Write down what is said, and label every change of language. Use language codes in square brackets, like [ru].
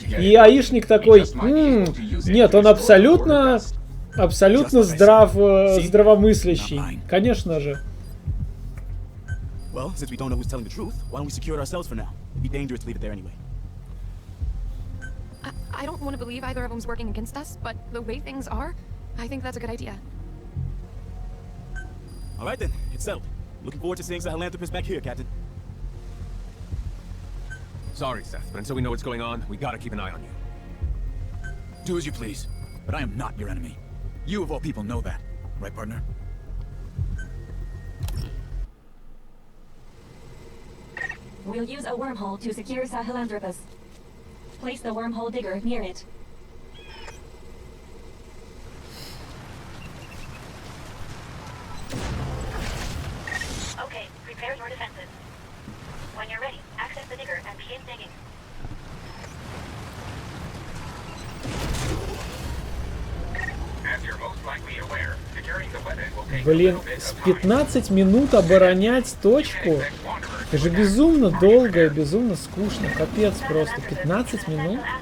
[ru] И аишник такой, нет, он абсолютно здравомыслящий. Конечно же. [en] Well, since we don't know who's telling the truth, why don't we secure it ourselves for now? It'd be dangerous to leave it there anyway. I don't want to believe either of them's working against us, but the way things are, I think that's a good idea. All right then, it's settled. Looking forward to seeing Sahelanthropus back here, Captain. Sorry, Seth, but until we know what's going on, we gotta keep an eye on you. Do as you please, but I am not your enemy. You of all people know that, right, partner? We'll use a wormhole to secure Sahelanthropus. Place the wormhole digger near it. Okay, prepare your defenses. When you're ready, access the digger and begin digging. As you're most likely aware, securing the weapon will take [ru] Блин, с 15 минут оборонять точку. Это же безумно долго и безумно скучно. Капец просто. 15 минут.